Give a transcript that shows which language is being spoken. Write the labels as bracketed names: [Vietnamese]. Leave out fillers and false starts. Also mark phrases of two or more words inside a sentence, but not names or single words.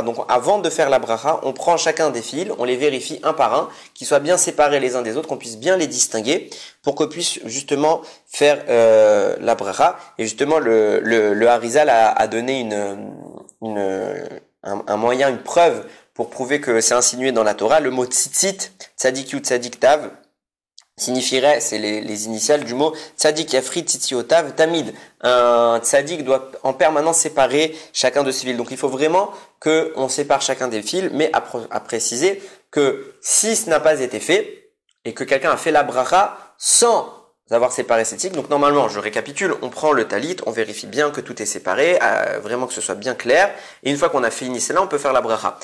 [French] Donc, avant de faire la bracha, on prend chacun des fils, on les vérifie un par un, qu'ils soient bien séparés les uns des autres, qu'on puisse bien les distinguer pour qu'on puisse justement faire la bracha. Et justement, le Harizal a donné un moyen, une preuve pour prouver que c'est insinué dans la Torah. Le mot tzitzit, [Hebrew] צדי יוד צדי תיו, [French] signifierait, c'est les initiales du mot [Hebrew] צדיק יפריד ציציותיו תמיד. [French] Un tzadik doit en permanence séparer chacun de ses fils. Donc il faut vraiment qu'on sépare chacun des fils, mais à préciser que si ce n'a pas été fait et que quelqu'un a fait la bracha sans avoir séparé ses tics, donc normalement, je récapitule, on prend le talit, on vérifie bien que tout est séparé, vraiment que ce soit bien clair, et une fois qu'on a fini cela, on peut faire la bracha.